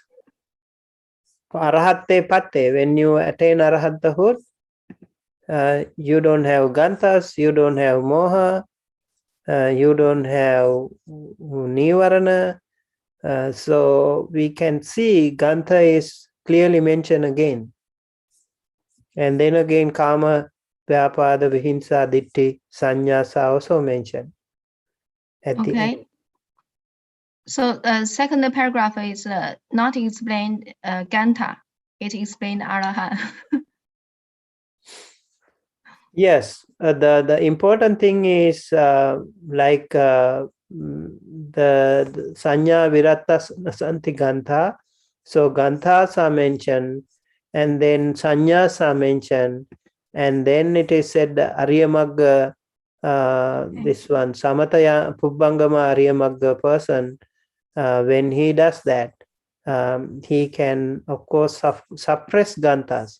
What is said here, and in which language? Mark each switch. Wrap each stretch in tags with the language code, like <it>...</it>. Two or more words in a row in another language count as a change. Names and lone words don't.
<pi>Arahatte patte,</pi> <en>when you attain arahattahood, you don't have ganthas, you don't have moha, you don't have nivarana. So we can see gantha is clearly mentioned again. And then again,</en> <pi>kama, vyapada, vihinsa, ditti,</pi> <en>sannyasa also mentioned at the end. Okay. So second paragraph is not explained Ganta. It explained Araha. Yes, the important thing is like the</en> <pi>sanya virata santi gantha.</pi> <en>So ganthas are mentioned, and then sanyas are mentioned, and then it is said Ariyamagga, this one</en> <pi>Samataya Pubbangama Ariyamagga</pi> <en>person, when he does that, he can of course suppress ganthas.</en>